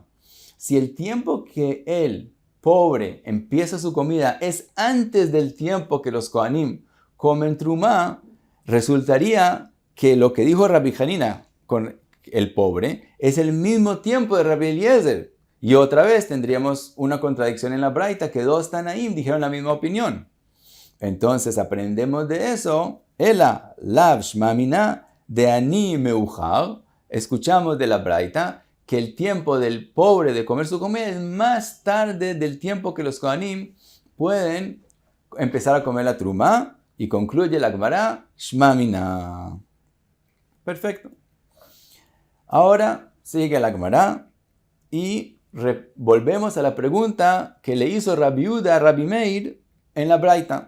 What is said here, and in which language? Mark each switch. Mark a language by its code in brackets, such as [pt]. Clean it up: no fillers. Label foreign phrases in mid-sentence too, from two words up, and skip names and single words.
[es] Si el tiempo que el pobre empieza su comida es antes del tiempo que los Kohanim comen truma, resultaría que lo que dijo Rabbi Hanina con el pobre es el mismo tiempo de Rabbi Eliezer. Y otra vez tendríamos una contradicción en la Braita, que dos Tanaim dijeron la misma opinión. Entonces aprendemos de eso, [he] אלא לאו שמע מינה דעני מאוחר. [es] Escuchamos de la Braita que el tiempo del pobre de comer su comida es más tarde del tiempo que los Kohanim pueden empezar a comer la truma. Y concluye la Gemara, [he] שמע מינה. [es] Perfecto. Ahora sigue la Gemara y volvemos a la pregunta que le hizo Rabbi Uda a Rabbi Meir en la Braita.